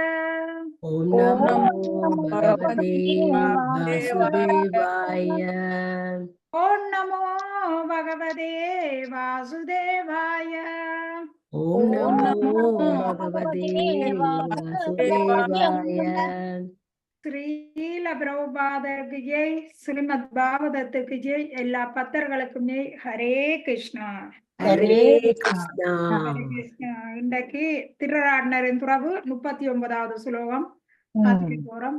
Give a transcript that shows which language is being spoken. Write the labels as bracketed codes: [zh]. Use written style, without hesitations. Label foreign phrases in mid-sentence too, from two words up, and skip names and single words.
[sa] ॐ नमो भगवते वासुदेवाय. ॐ नमो भगवते वासुदेवाय. ॐ नमो भगवते वासुदेवाय. [ta] ஸ்ரீல பிரபுபாதருக்கு ஜெய், ஸ்ரீமத் பாகவதத்துக்கு ஜெய், எல்லா பக்தர்களுக்கும் ஜெய். ஹரே கிருஷ்ணா. ஹரே கிருஷ்ணா. ஹரே கிருஷ்ணா. இன்றைக்கு திருராட்னரின் துறவு 39வது ஸ்லோகம் அதுக்கு போறோம்.